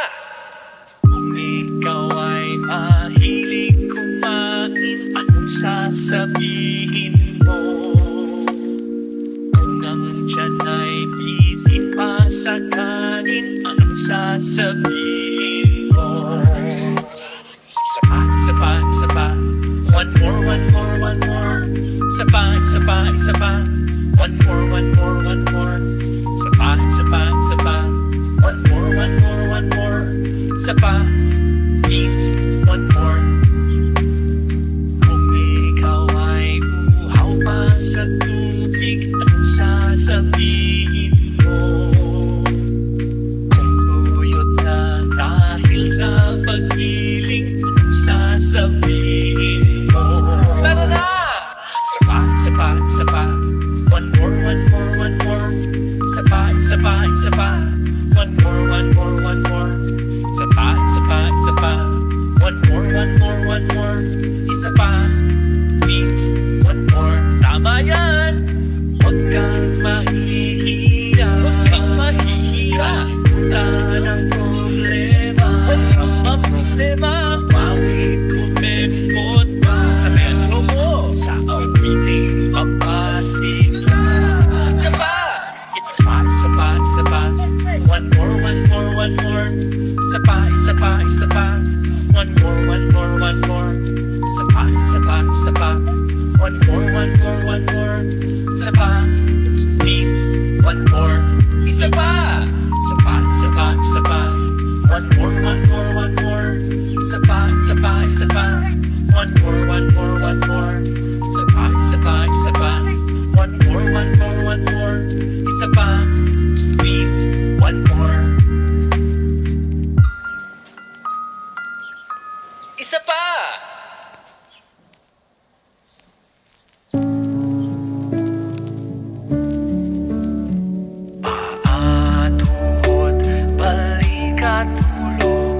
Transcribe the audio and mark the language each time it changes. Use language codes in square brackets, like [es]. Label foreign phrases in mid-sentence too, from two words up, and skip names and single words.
[tl] Kung ikaw ay mahilig kumain, anong sasabihin mo? Kung ang tiyan ay hindi pa sa kanin, anong sasabihin mo? Isa pa, isa pa, isa pa. [en] One more, one more, one more. [tl] Isa pa, isa pa, isa pa. [en] One more, one more, one more. [tl] Isa pa, isa pa, isa pa. [en] One more, one more, one more. [tl] Isa pa, [en] means one more. [tl] Kung ikaw ay uhaw pa sa tubig, anong sasabihin mo? Kung tuyot na dahil sa pag-iling, anong sasabihin mo? Tara na! Isa pa, isa pa, isa pa. [en] One more, one more, one more. [tl] Isa pa, isa pa, isa pa. [en] One more, one more, one more. [tl] Isa pa, isa pa, isa pa. [en] One more, one more, one more. [tl] Isa pa, [en] means one more. [tl] Tama yan! Huwag kang mahihiya. Huwag kang mahihiya. Kalimutan ang problema. Huwag kang maproblema. Bawit kumipot pa sa metro mo. Sa awiting papasila. Isa pa! Isa pa, isa pa, isa pa. [en] One more, one more, one more. [tl] Isa pa, isa pa, isa pa. [en] One more, one more, one more. [tl] Isa pa, isa pa, isa pa. [en] One more, one more, one more. [tl] Isa pa, [en] means one more. [tl] Isa pa, isa pa, isa pa, isa pa. [en] One more, one more, one more. [tl] Isa pa, isa pa, isa pa. [en] One more, one more, one more. [tl] Isa pa, isa pa, isa pa. [en] One more, one more, one more. [tl] Isa pa, [en] means one more. [tl] Isa pa! Paatuhod, balikat ulo.